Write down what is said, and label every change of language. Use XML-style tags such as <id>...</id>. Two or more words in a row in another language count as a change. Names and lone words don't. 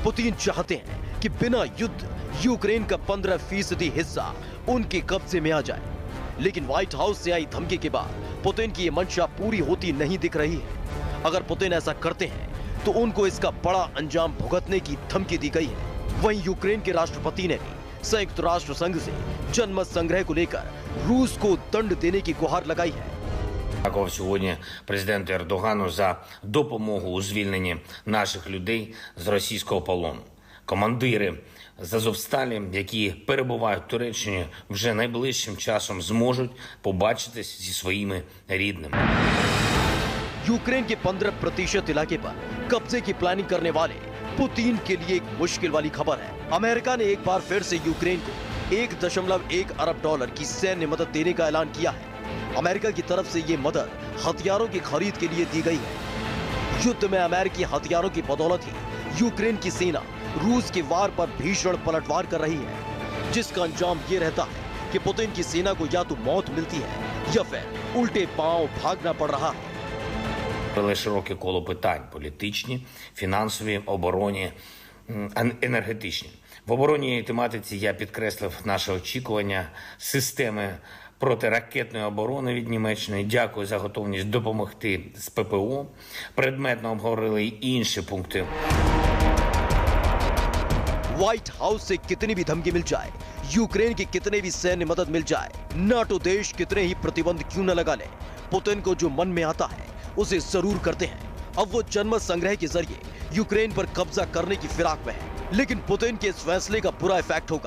<hi>पुतिन चाहते हैं कि बिना युद्ध यूक्रेन का 15% हिस्सा उनके कब्जे में आ जाए, लेकिन व्हाइट हाउस से आई धमकी के बाद पुतिन की यह मंशा पूरी होती नहीं दिख रही है। अगर पुतिन ऐसा करते हैं तो उनको इसका बड़ा अंजाम भुगतने की धमकी दी गई है। वहीं यूक्रेन के राष्ट्रपति ने भी संयुक्त राष्ट्र संघ से जनमत संग्रह को लेकर रूस को दंड देने की गुहार लगाई है।</hi> <uk>Дякував сьогодні президенту Ердогану за допомогу у звільненні наших людей з російського полону. Командири з Азовсталі, які перебувають в Туреччині, вже найближчим часом зможуть побачитись зі своїми рідними.</uk> <hi>यूक्रेन के 15% इलाके पर कब्जे की प्लानिंग करने वाले पुतिन के लिए एक मुश्किल वाली खबर है। अमेरिका ने एक बार फिर से यूक्रेन को $1.1 अरब की सैन्य मदद देने का ऐलान किया है। अमेरिका की तरफ से ये मदद हथियारों की खरीद के लिए दी गई है। युद्ध में अमेरिकी हथियारों की बदौलत ही यूक्रेन की सेना रूस के वार पर भीषण पलटवार कर रही है, जिसका अंजाम ये रहता है कि पुतिन की सेना को या तो मौत मिलती है या फिर उल्टे पांव भागना पड़ रहा है।</hi> <uk>Широке коло питань – політичні, фінансові, оборонні, енергетичні. В оборонній тематиці я підкреслив наше очікування системи протиракетної оборони від Німеччини. Дякую за готовність допомогти з ППО. Предметно обговорили й інші пункти.</uk> <hi>व्हाइट हाउस से कितनी भी धमकी मिल जाए, यूक्रेन की कितने भी सैन्य मदद मिल जाए, नाटो देश कितने ही प्रतिबंध क्यों न लगा ले, पुतिन को जो मन में आता है उसे जरूर करते हैं। अब वो जनमत संग्रह के जरिए यूक्रेन पर कब्जा करने की फिराक में है, लेकिन पुतिन के इस फैसले का बुरा इफेक्ट होगा।</hi>